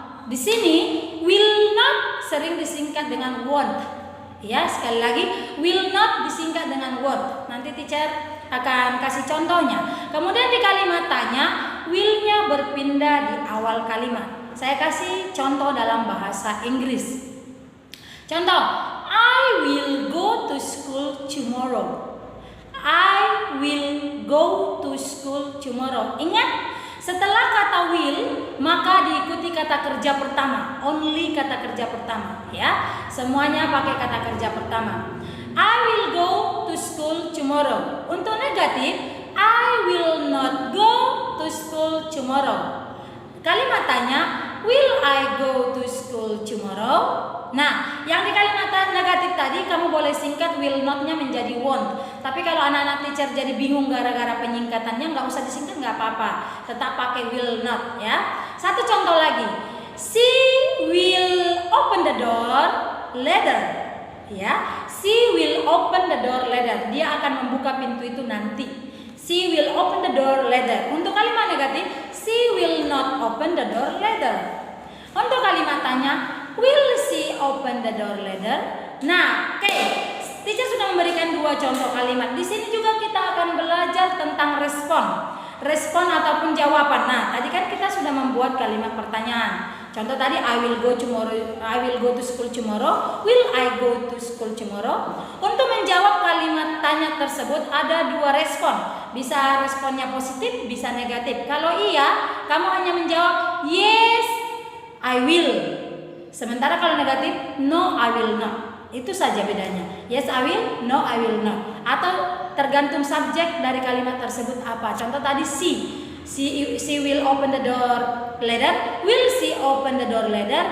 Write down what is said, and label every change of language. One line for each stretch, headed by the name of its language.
Indonesian: Di sini will not sering disingkat dengan won't. Ya, sekali lagi will not disingkat dengan won't. Nanti teacher akan kasih contohnya. Kemudian di kalimat tanya, will-nya berpindah di awal kalimat. Saya kasih contoh dalam bahasa Inggris. Contoh,
English: I will go to school tomorrow. I will go to school tomorrow.
Indonesian: Ingat, setelah kata will maka diikuti kata kerja pertama. Only kata kerja pertama ya. Semuanya pakai kata kerja pertama.
English: I will go to school tomorrow.
Indonesian: Untuk negatif,
English: I will not go to school tomorrow.
Indonesian: Kalimat tanya,
English: will I go to school tomorrow?
Indonesian: Nah, yang di kalimat negatif tadi kamu boleh singkat will not-nya menjadi won't. Tapi kalau anak-anak teacher jadi bingung gara-gara penyingkatannya, nggak usah disingkat, nggak apa-apa. Tetap pakai will not ya. Satu contoh lagi.
English: She will open the door later. Ya, she will open the door later.
Indonesian: Dia akan membuka pintu itu nanti.
English: She will open the door later.
Indonesian: Untuk kalimat negatif,
English: she will not open the door later.
Indonesian: Untuk kalimat tanya,
English: Will she open the door later?
Indonesian: Nah, oke. Teacher sudah memberikan 2 contoh kalimat. Di sini juga kita akan belajar tentang respon ataupun jawaban. Nah, tadi kan kita sudah membuat kalimat pertanyaan. Contoh tadi,
English: I will go to school tomorrow. Will I go to school tomorrow?
Indonesian: Untuk menjawab kalimat tanya tersebut ada 2 respon. Bisa responnya positif, bisa negatif. Kalau iya, kamu hanya menjawab
English: yes, I will.
Indonesian: Sementara kalau negatif,
English: no, I will not.
Indonesian: Itu saja bedanya.
English: Yes, I will, no, I will not.
Indonesian: Atau tergantung subjek dari kalimat tersebut apa. Contoh tadi
English: she will open the door later. Will she open the door later?